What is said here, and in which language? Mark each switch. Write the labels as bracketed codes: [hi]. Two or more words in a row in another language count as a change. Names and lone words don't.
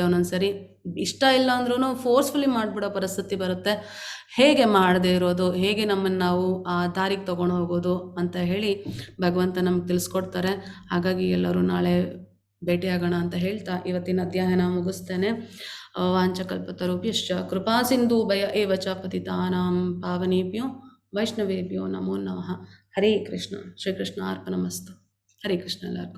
[kn] ಒಂದೊಂದ್ಸರಿ ಇಷ್ಟ ಇಲ್ಲ ಅಂದ್ರೂ ಫೋರ್ಸ್ಫುಲಿ ಮಾಡಿಬಿಡೋ ಪರಿಸ್ಥಿತಿ ಬರುತ್ತೆ. ಹೇಗೆ ಮಾಡದೇ ಇರೋದು, ಹೇಗೆ ನಮ್ಮನ್ನು ನಾವು ಆ ದಾರಿಗೆ ತೊಗೊಂಡು ಹೋಗೋದು ಅಂತ ಹೇಳಿ ಭಗವಂತ ನಮ್ಗೆ ತಿಳಿಸ್ಕೊಡ್ತಾರೆ. ಹಾಗಾಗಿ ಎಲ್ಲರೂ ನಾಳೆ ಭೇಟಿಯಾಗೋಣ ಅಂತ ಹೇಳ್ತಾ ಇವತ್ತಿನ ಅಧ್ಯಾಯನ ಮುಗಿಸ್ತೇನೆ. [sa] ವಾಂಛಕಲ್ಪತರುಭ್ಯಶ್ಚ ಕೃಪಾ ಸಿಂಧು ಭಯ ಏವ ಚ ಪತಿತಾನಾಂ ಪಾವನೇಭ್ಯೋ ವೈಷ್ಣವೇಭ್ಯೋ ನಮೋ ನಮಃ. [kn] ಹರೇ ಕೃಷ್ಣ. [sa] ಶ್ರೀಕೃಷ್ಣ ಅರ್ಪಣಮಸ್ತು. [kn] ಹರೇ ಕೃಷ್ಣ ಎಲ್ಲರಿಗೂ.